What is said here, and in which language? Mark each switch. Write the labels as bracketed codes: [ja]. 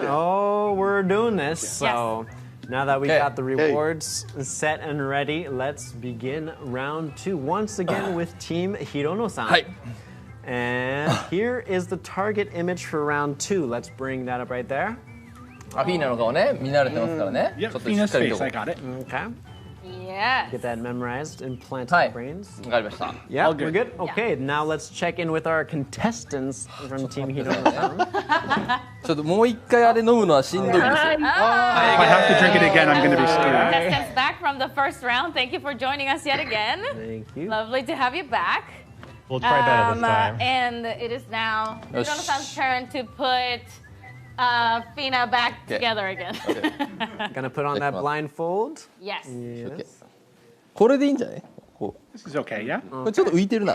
[en] Oh, we're doing this. So now that we got the rewards set and ready, let's begin round 2 once again with Team Hirono-san. Hi. And here is the target image for round 2. Let's bring that up right there. [ja] アフィーナの顔ね、見慣れてますからね。 [en] Yep, [ja] ちょっとしっ [en] Fina's [ja] かり [en] face. [ja] と。 [en] I got it. Okay. Yes. Get that memorized, implant Hi. in the brains. [ja] わかりました。 [en] Yeah, All we're good. good. Okay, now let's check in with our contestants from Team Hirono-san. [ja] ちょっともう一回あれ飲むのはしんどいですよ。 [en] If I have to drink it again, I'm going to be screwed. Contestants back from the first round. Thank you for joining us yet again. Thank you. Lovely to have you back. We'll try better this time. And it is now Yes. Hirono-san's turn to put Fina back Okay. together again. Gonna put on that blindfold. Yes. Yes. [ja] これでいいんじゃない？こ [en] This is okay, yeah? [ja] う。これちょっと浮いてるな。